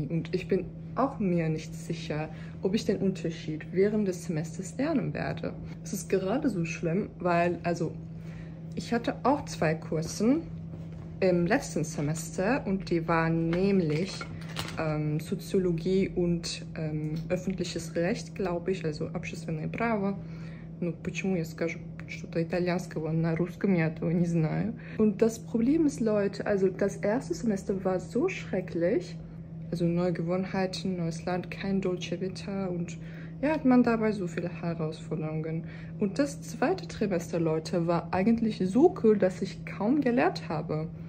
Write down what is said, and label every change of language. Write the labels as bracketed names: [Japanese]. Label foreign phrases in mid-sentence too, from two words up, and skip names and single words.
[German] Und ich bin auch mir nicht sicher, ob ich den Unterschied während des Semesters lernen werde. Es ist gerade so schlimm, weil ich hatte auch 2 Kurse im letzten Semester und die waren nämlich Soziologie und öffentliches Recht, glaube ich, also [Russian] общественное право. Ну, почему я скажу что-то итальянского на русском, я этого не знаю. [German] Und das Problem ist, Leute, also das erste Semester war so schrecklich, also neue Gewohnheiten, neues Land, kein [Italian] Dolce Vita [German] und ja, hat man dabei so viele Herausforderungen. Und das zweite Trimester, Leute, war eigentlich so cool, dass ich kaum gelernt habe.